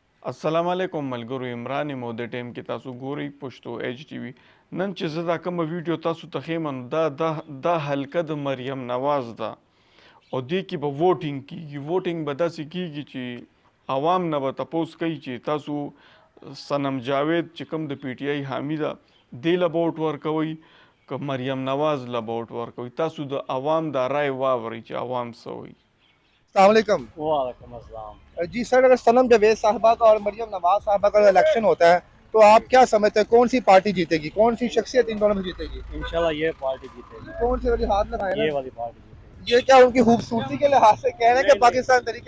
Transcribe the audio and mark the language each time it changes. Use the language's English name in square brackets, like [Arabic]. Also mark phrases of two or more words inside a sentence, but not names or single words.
[Pashto] السلام علیکم ملګرو عمران مو د ټیم کې تاسو ګورئ پښتو ایچ ټي وي. نن چې زه دا کومه ویډیو تاسو ته ښیم دا حلقه د مریم نواز ده او دې کې به ووټینګ کیږي. ووټینګ به داسې کیږي چې عوام نه به تپوس کوي چې تاسو صنم جاوید چې کوم د پی ټی آی حامی ده دې له به ووټ ورکوئ که مریم نواز له به ووټ ورکوئ. تاسو د عوام دا رای واورئ چې عوام څه وایي. [Urdu] अस्सलाम وعلیکم السلام. جی سر، اگر صنم جاوید صاحبہ کا اور مریم نواز صاحبہ کا الیکشن ہوتا ہے تو آپ کیا سمجھتے ہیں کون سی پارٹی جیتے گی، کون سی شخصیت ان دونوں میں جیتے گی? ان شاء اللہ یہ پارٹی جیتے گی. کون سی والی ہاتھ لگائے ये ना? والی پارٹی جیتے گی. یہ کیا ان کی خوبصورتی کے لحاظ سے کہہ رہے ہیں کہ پاکستان طریقے